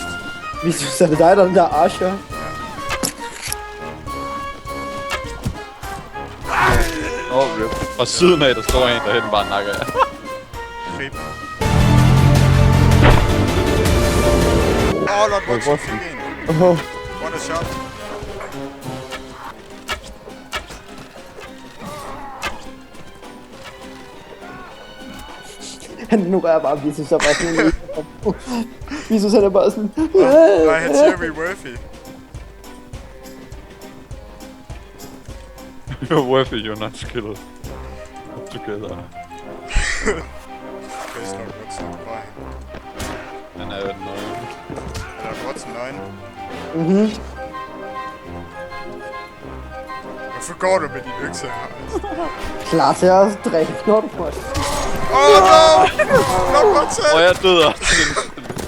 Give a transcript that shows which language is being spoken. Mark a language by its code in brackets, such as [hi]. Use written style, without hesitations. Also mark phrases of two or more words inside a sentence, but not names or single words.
[da] Vi synes, at det er dig, der er den der Asher. Rip. Fra siden af, der står en derhen bare nakker jeg. Rip. Lord Watson fik en. [en] What a shot. [da] Han ignorerer bare Vitus, så bare sådan Vitus, han er bare sådan... Nej, han siger, [en] we worthy. You're worthy, you're not skilled. Together. [da] Chris Lord Watson, hvor er han? Han er jo nøgen. Er Lord Watson nøgen? Mhm. Hvorfor går du med din økse her? Klar til at drikke, når du får det. No! Lord Watson! Jeg døde også.